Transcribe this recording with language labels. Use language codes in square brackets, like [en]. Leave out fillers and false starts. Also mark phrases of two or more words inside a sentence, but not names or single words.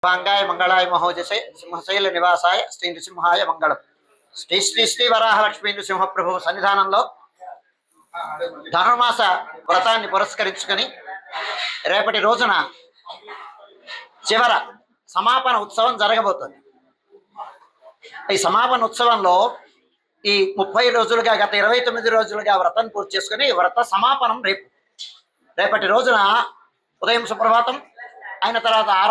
[sa] भांगाय मंगलाय महोजसे सिंहशैल निवासाय श्री नृसिंहाय मंगళం [te] శ్రీ శ్రీ శ్రీ వరాహలక్ష్మీ నృసింహ ప్రభు సన్నిధానంలో ధనుర్మాస వ్రతాన్ని పురస్కరించుకొని రేపటి రోజున చివర సమాపన ఉత్సవం జరగబోతుంది. ఈ సమాపన ఉత్సవంలో ఈ 30 రోజులుగా గత 29 రోజులుగా వ్రతం పూర్తి చేసుకుని వ్రత సమాపనం రేపటి రోజున ఉదయం సుప్రభాతం అయిన తర్వాత